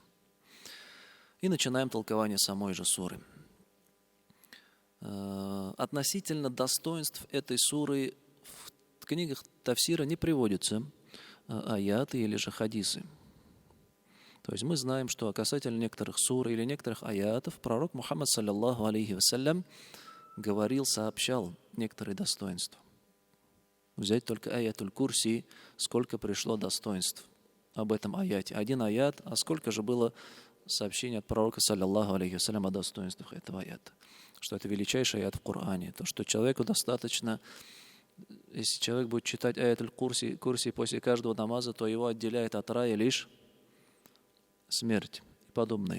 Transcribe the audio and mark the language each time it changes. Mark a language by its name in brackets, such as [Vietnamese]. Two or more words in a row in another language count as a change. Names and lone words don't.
[Russian] И начинаем толкование самой же суры. Относительно достоинств этой суры в книгах тафсира не приводятся аяты или же хадисы. То есть мы знаем, что касательно некоторых сур или некоторых аятов пророк Мухаммад, [Arabic] صلى الله عليه وسلم, [Russian] говорил, сообщал некоторые достоинства. Взять только аятуль курси, сколько пришло достоинств об этом аяте. Один аят, а сколько же было сообщений от пророка, [Arabic] صلى الله عليه وسلم, [Russian] о достоинствах этого аята. Что это величайший аят в Коране. То, что человеку достаточно, если человек будет читать аятуль курси после каждого намаза, то его отделяет от рая лишь смерть и подобные.